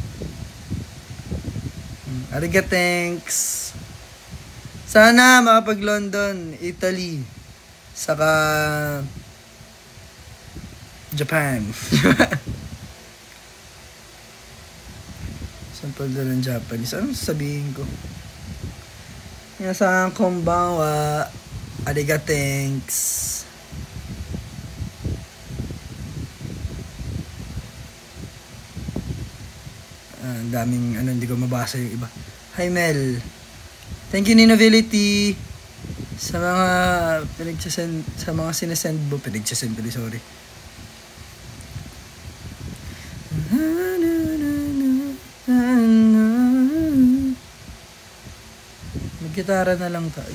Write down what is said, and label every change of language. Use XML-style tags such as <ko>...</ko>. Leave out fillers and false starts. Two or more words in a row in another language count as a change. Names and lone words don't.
<en>Ariga, thanks.</en> <tl>Sana makapag-London, Italy, saka Japan. Sample na ng Japanese. Anong sabihin ko?</tl> <ja>Minasan konbanwa.</ja> <en>Ariga, thanks.</en> <tl>Ang daming hindi ko mabasa yung iba.</tl> <en>Hi, Mel. Thank you, Ninobility.</en> <tl>Sa mga sinesend mo. Sorry. Gitara na lang tayo.</tl>